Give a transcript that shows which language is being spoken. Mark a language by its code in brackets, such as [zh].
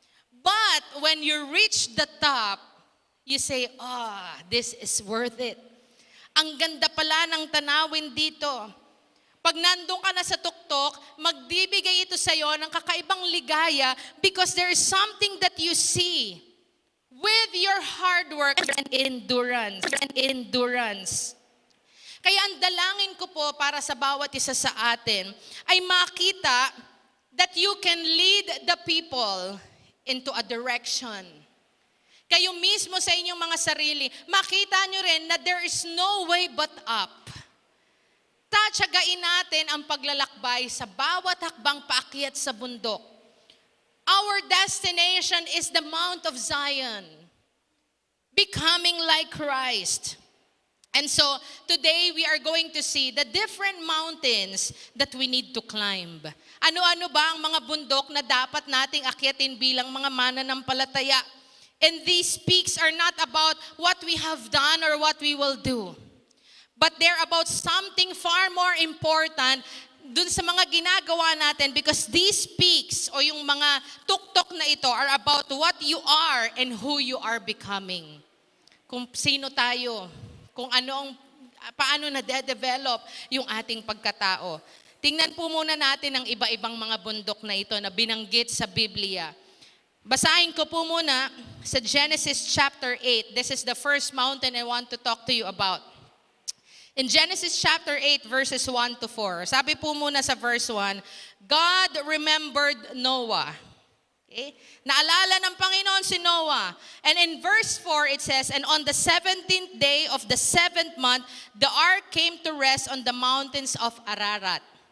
[en] But when you reach the top, you say, this is worth it. [tl] Ang ganda pala ng tanawin dito. Pag nandun ka na sa tuktok, magbibigay ito sa iyo ng kakaibang ligaya [en] because there is something that you see with your hard work and endurance. [tl] Kaya ang dalangin ko po para sa bawat isa sa atin ay makita [en] that you can lead the people into a direction. [tl] Kayo mismo sa inyong mga sarili, makita nyo rin na [en] there is no way but up. [tl] Tatsagain natin ang paglalakbay sa bawat hakbang paakyat sa bundok. [en] Our destination is the Mount of Zion, becoming like Christ. And so, today we are going to see the different mountains that we need to climb. [tl] Ano-ano ba ang mga bundok na dapat nating akyatin bilang mga mananampalataya? [en] And these peaks are not about what we have done or what we will do. But they're about something far more important [tl] dun sa mga ginagawa natin [en] because these peaks [tl] o yung mga tuktok na ito [en] are about what you are and who you are becoming. [tl] Kung sino tayo, kung paano na-develop yung ating pagkatao. Tingnan po muna natin ang iba-ibang mga bundok na ito na binanggit sa Biblia. Basahin ko po muna sa Genesis chapter 8. [en] This is the first mountain I want to talk to you about. In Genesis chapter 8, verses 1 to 4. [tl] Sabi po muna sa verse 1, [en] God remembered Noah. Okay? [tl] Naalala ng Panginoon si Noah. [en] And in verse 4, it says, and on the 17th day of the 7th month, the ark came to rest on the mountains of Ararat.